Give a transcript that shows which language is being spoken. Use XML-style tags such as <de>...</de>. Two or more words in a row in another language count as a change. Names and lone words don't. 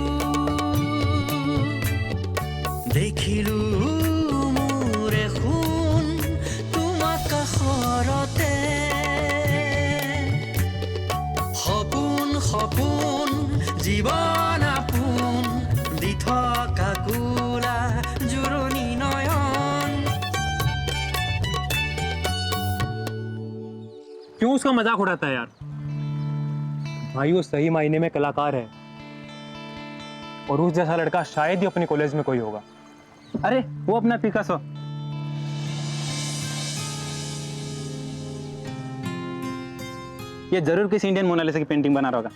<as>দেখিলো মোৰ এখন তোমাক কাষৰতে সপোন সপোন জীৱন আপোন দি থকা কোলা জোৰণি নয়ন</as> <hi>क्यों उसका मजाक उड़ाता है यार? भाई वो सही मायने में कलाकार है और उस जैसा लड़का शायद ही अपने कॉलेज में कोई होगा। अरे वो अपना पिकासो। ये जरूर किसी इंडियन मोनालिसा की पेंटिंग बना रहा होगा।</hi>